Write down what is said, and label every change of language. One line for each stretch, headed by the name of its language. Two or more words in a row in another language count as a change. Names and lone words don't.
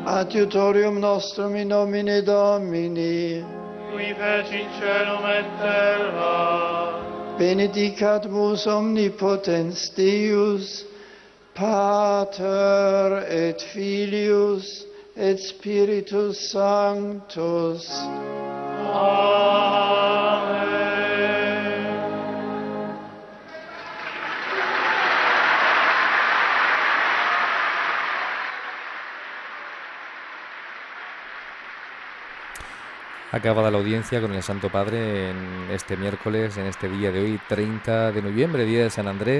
Latin: Adiutorium nostrum in nomine Domini, qui feci celum et terra. Benedicat vos omnipotens Deus, Pater et Filius et Spiritus Sanctus. Amen.
Spanish: Acabada la audiencia con el Santo Padre en este miércoles, en este día de hoy, 30 de noviembre, día de San Andrés.